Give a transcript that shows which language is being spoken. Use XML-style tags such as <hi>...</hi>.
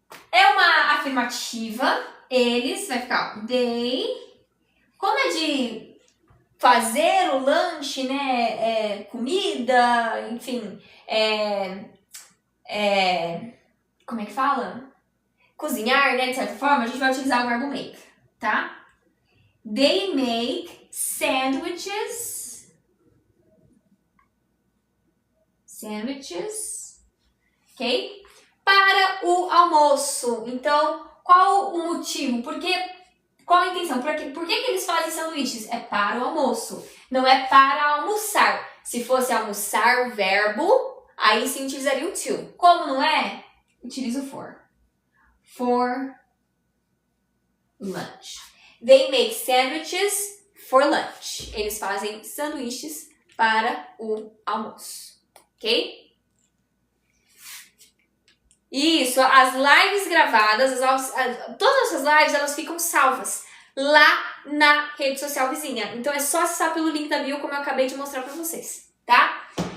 <pt>É uma afirmativa, eles, vai ficar they, como é de fazer o lanche, né, comida, enfim, como é que fala? Cozinhar, né, de certa forma, a gente vai utilizar o verbo make, tá?</pt> <en>They make sandwiches, ok?</en> <pt>Para o almoço. Então, qual o motivo? Qual a intenção? Por que eles fazem sanduíches? É para o almoço, não é para almoçar. Se fosse almoçar, o verbo, aí sim utilizaria o to. Como não é? Utiliza o for.</pt> <en>For lunch. They make sandwiches for lunch.</en> <pt>Eles fazem sanduíches para o almoço, ok? Isso, as lives gravadas, todas essas lives, elas ficam salvas lá na rede social vizinha. Então é só acessar pelo link da bio, como eu acabei de mostrar pra vocês, tá?</pt>